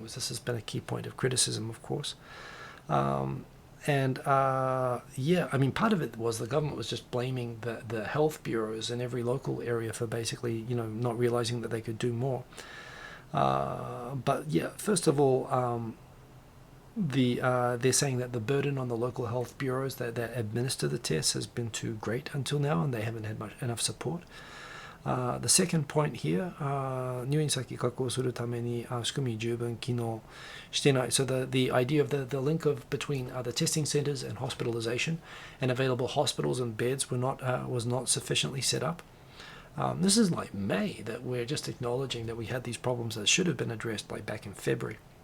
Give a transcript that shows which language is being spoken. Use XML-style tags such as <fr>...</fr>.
<en>This has been a key point of criticism, of course. Yeah, I mean, part of it was the government was just blaming the health bureaus in every local area for basically, not realizing that they could do more. But yeah, first of all, they're saying that the burden on the local health bureaus that administer the tests has been too great until now, and they haven't had enough support. The second point here,</en> <ja>入院先確保するために仕組み十分機能してない.</ja> <en>So the idea of the link of between the testing centers and hospitalization and available hospitals and beds was not sufficiently set up. This is like May that we're just acknowledging that we had these problems that should have been addressed like back in February.</en>